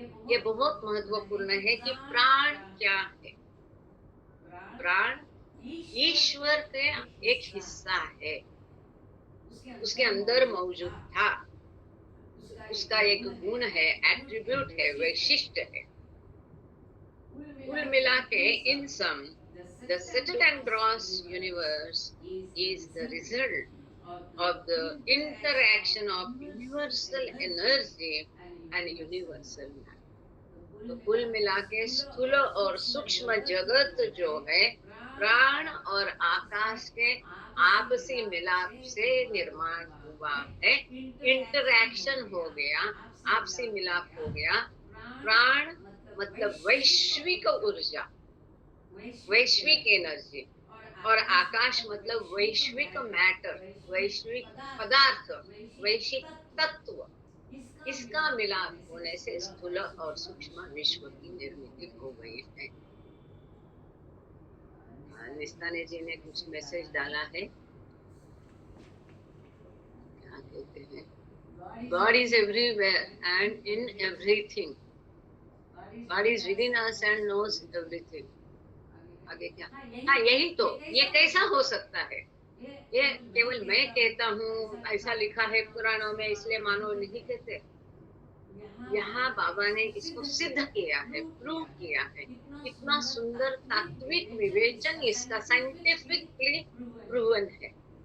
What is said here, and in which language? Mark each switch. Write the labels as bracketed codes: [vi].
[hi] ये बहुत महत्वपूर्ण है कि प्राण क्या है। प्राण ईश्वर का एक हिस्सा है, उसके अंदर मौजूद था, उसका एक गुण है, एट्रीब्यूट है, वैशिष्ट है। कुल मिला के इन सम [en] the settled and gross universe is the result of the interaction of universal energy and universal matter. [hi] तो कुल मिला के स्थूल और सूक्ष्म जगत जो है प्राण और आकाश के आपसी मिलाप से निर्माण हुआ है। इंटरैक्शन हो गया, आपसी मिलाप हो गया। प्राण मतलब वैश्विक ऊर्जा, वैश्विक एनर्जी, और आकाश मतलब वैश्विक मैटर, वैश्विक पदार्थ, वैश्विक तत्व। इसका मिलाप होने से स्थूल और सूक्ष्म विश्व की निर्मित हो गई है। निस्ताने जी ने कुछ मैसेज डाला है, क्या कहते हैं? [en] God is everywhere and in everything. God is within us and knows everything. [hi] आगे क्या? हाँ, यही तो। ये कैसा हो सकता है? ये केवल मैं कहता हूँ, ऐसा लिखा है पुराणों में, इसलिए मानो नहीं कहते। यहाँ बाबा ने इसको सिद्ध किया है, प्रूव किया है। इतना सुंदर तात्विक विवेचन इसका साइंटिफिकली प्रूवन है।